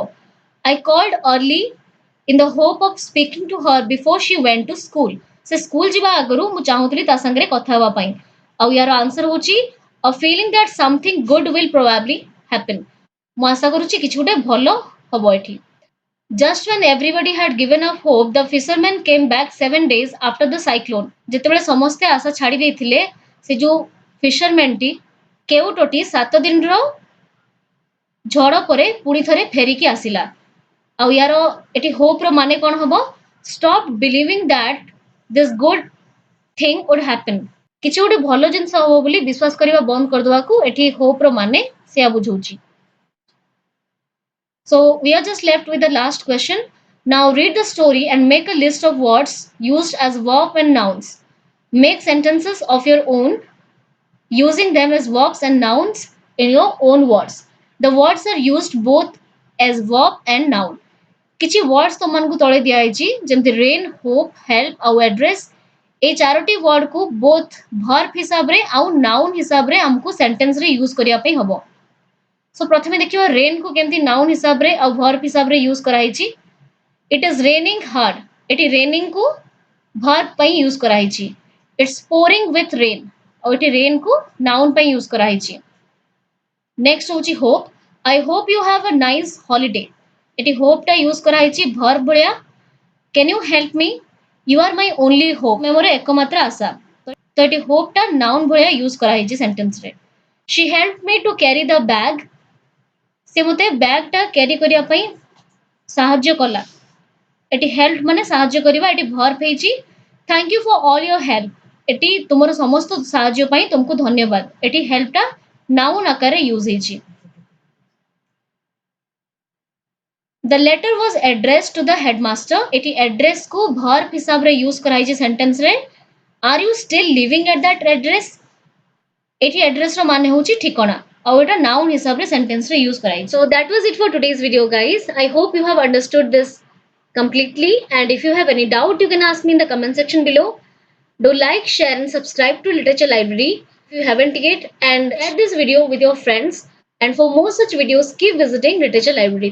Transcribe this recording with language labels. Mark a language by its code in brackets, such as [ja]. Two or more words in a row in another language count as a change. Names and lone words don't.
[en] I called early in the hope of speaking to her before she went to school. [or] ସେ ସ୍କୁଲ ଯିବା ଆଗରୁ ମୁଁ ଚାହୁଁଥିଲି ତା ସାଙ୍ଗରେ କଥା ହେବା ପାଇଁ। ଆଉ ୟାର ଆନ୍ସର ହେଉଛି [en] a feeling that something good will probably happen. [or] ମୁଁ ଆଶା କରୁଛି କିଛି ଗୋଟେ ଭଲ ହବ ଏଠି। [en] Just when everybody had given up hope, the fishermen came back 7 days after the cyclone. [or] ଯେତେବେଳେ ସମସ୍ତେ ଆଶା ଛାଡ଼ି ଦେଇଥିଲେ ସେ ଯୋଉ ଫିସରମ୍ୟାନଟି କେଉଟଟି 7 ଦିନର ଝଡ଼ ପରେ ପୁଣି ଥରେ ଫେରିକି ଆସିଲା। ଆଉ ୟାର ଏଠି ହୋପ୍ ର ମାନେ କ'ଣ ହବ? [en] Stop believing that this good thing would happen. [or] କିଛି ଗୋଟେ ଭଲ ଜିନିଷ ହବ ବୋଲି ବିଶ୍ୱାସ କରିବା ବନ୍ଦ କରିଦେବାକୁ ଏଠି ହୋପ୍ ର ମାନେ ସେୟା ବୁଝଉଛି। [en] So we are just left with the last question. Now read the story and make a list of words used as verb and nouns. Make sentences of your own using them as verbs and nouns in your own words. The words are used both as verb and noun. [or] କିଛି words ତମମାନଙ୍କୁ ତଳେ ଦିଆଯାଇଛି ଯେମିତି [en] rain, hope, help [or] ଆଉ address। এই ଚାରୋଟି word କୁ [en] both verb [or] ହିସାବରେ ଆଉ noun ହିସାବରେ ଆମକୁ sentence ରେ use କରିବା ପାଇଁ ହବ। So ପ୍ରଥମେ ଦେଖିବା rain କୁ କେମିତି noun ହିସାବରେ ଆଉ verb ହିସାବରେ use କରାଯାଇଛି। [en] It is raining hard। [or] ଏଠି raining କୁ verb ପାଇଁ use କରାଯାଇଛି। [en] It's pouring with rain। [or] ଆଉ ଏଠି rain କୁ noun ପାଇଁ use କରାଯାଇଛି। Next ହେଉଛି hope। [en] I hope you have a nice holiday। [or] ଏଠି hope ଟା use କରାଯାଇଛି verb ଭଳିଆ। [en] Can you help me? You are my only hope। [or] ତୁମେ ମୋର ଏକମାତ୍ର ଆଶା। ତ ଏଠି hope ଟା noun ଭଳିଆ use କରାଯାଇଛି sentence ରେ। [en] She helped me to carry the bag। [or] ସେ ମୋତେ bag ଟା carry କରିବା ପାଇଁ ସାହାଯ୍ୟ କଲା। ଏଠି help ମାନେ ସାହାଯ୍ୟ କରିବା। ଏଠି verb ହେଇଛି [en] thank you for all your help। [or] ଏଠି ତୁମର ସମସ୍ତ ସାହାଯ୍ୟ ପାଇଁ ତୁମକୁ ଧନ୍ୟବାଦ। ଏଠି help ଟା noun ଆକାରରେ use ହେଇଛି। [en] The letter was addressed to the headmaster। [or] ଏଠି address କୁ verb ହିସାବରେ use କରାଯାଇଛି sentence ରେ। [en] Are you still living at that address? [or] ଏଠି address ର ମାନେ ହେଉଛି ଠିକଣା। ଆଉ ଏଟା noun ହିସାବରେ sentence ରେ use କରାଯାଇଛି। [en] So that was it for today's video guys. I hope you have understood this completely, and if you have any doubt you can ask me in the comment section below. Do like, share and subscribe to Literature Library if you haven't yet, and share this video with your friends. And for more such videos keep visiting Literature Library.